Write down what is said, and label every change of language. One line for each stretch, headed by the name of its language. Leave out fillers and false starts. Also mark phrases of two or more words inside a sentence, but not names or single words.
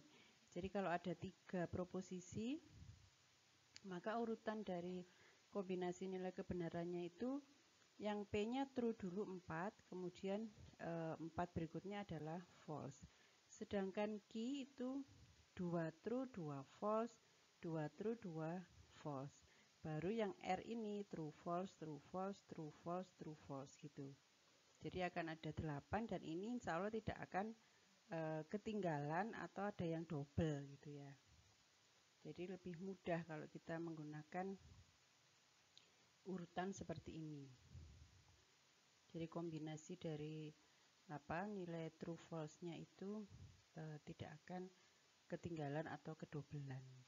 Indonesian: Jadi kalau ada 3 proposisi, maka urutan dari kombinasi nilai kebenarannya itu yang P-nya true dulu 4, kemudian 4 berikutnya adalah false. Sedangkan Q itu
English: 2 true, 2 false, 2 true, 2 false.
Indonesian: Baru yang R ini
English: true false, true false, true false, true false gitu.
Indonesian: Jadi akan ada 8 dan ini
Arabic: insya Allah
Indonesian: tidak akan ketinggalan atau ada yang double gitu ya. Jadi lebih mudah kalau kita menggunakan urutan seperti ini. Jadi kombinasi dari nilai
English: true false-nya
Indonesian: itu tidak akan ketinggalan atau kedobelan.